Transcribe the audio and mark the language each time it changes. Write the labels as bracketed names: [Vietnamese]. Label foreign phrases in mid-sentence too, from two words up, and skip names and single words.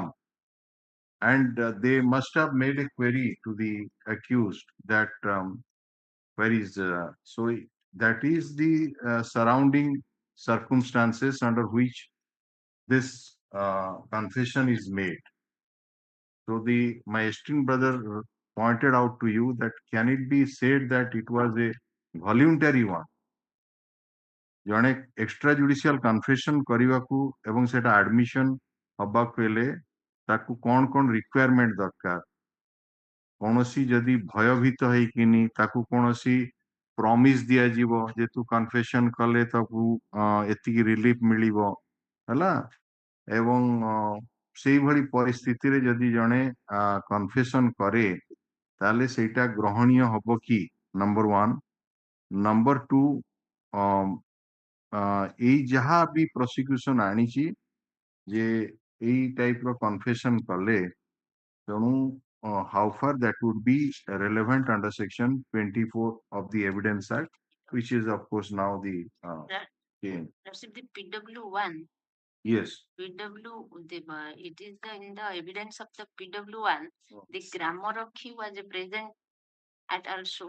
[English] And they must have made a query to the accused that where is, so that is the surrounding circumstances under which this confession is made. So my esteemed brother pointed out to you that can it be said that it was a voluntary one? [Odia] ଜଣେ [English] extra judicial confession [Odia] କରିବାକୁ ଏବଂ ସେଟା ଆଡମିସନ ହବାକୁ ହେଲେ ତାକୁ କଣ କଣ ରିକ୍ୱାରମେଣ୍ଟ ଦରକାର? କୌଣସି ଯଦି ଭୟଭୀତ ହେଇକିନି ତାକୁ କୌଣସି ପ୍ରମିସ ଦିଆଯିବ ଯେ ତୁ କନଫେସନ କଲେ ତାକୁ ଏତିକି ରିଲିଫ ମିଳିବ ହେଲା, ଏବଂ ସେଇଭଳି ପରିସ୍ଥିତିରେ ଯଦି ଜଣେ କନଫେସନ କରେ ତାହେଲେ ସେଇଟା ଗ୍ରହଣୀୟ ହବ କି? ନମ୍ବର 1। ନମ୍ବର 2, ଏଇ ଯାହା ବି ପ୍ରସିକ୍ୟୁସନ ଆଣିଛି ଯେ ଏଇ ଟାଇପ ର କନଫେସନ କଲେ ତେଣୁ [English] how far that would be relevant under section 24 of the Evidence Act, which is of course now the the PW1. Yes. It is in the evidence of the PW1. The Grammarakhi was present at also.